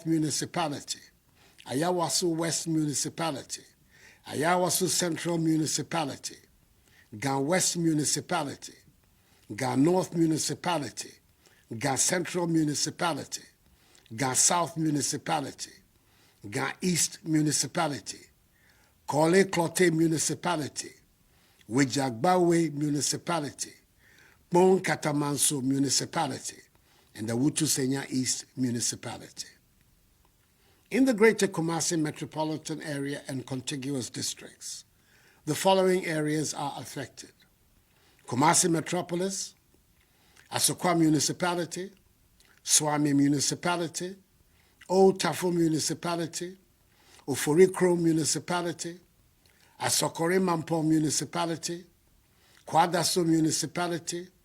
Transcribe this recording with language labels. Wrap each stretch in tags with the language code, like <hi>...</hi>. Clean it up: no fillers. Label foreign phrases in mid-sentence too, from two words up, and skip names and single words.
<en>Municipality, Ayawaso West Municipality, Ayawaso Central Municipality, Gan West Municipality, Gan North Municipality, Gan Central Municipality, Gan South Municipality, Gan East Municipality, Kole Klote Municipality, Wejagbawe Municipality, Bon Katamanso Municipality, and the Wutu Senya East Municipality. In the Greater Kumasi metropolitan area and contiguous districts, the following areas are affected: Kumasi Metropolis, Asokwa Municipality, Swami Municipality, Old Tafo Municipality, Oforikro Municipality, Asokore Mampo Municipality, Kwadaso Municipality,</en>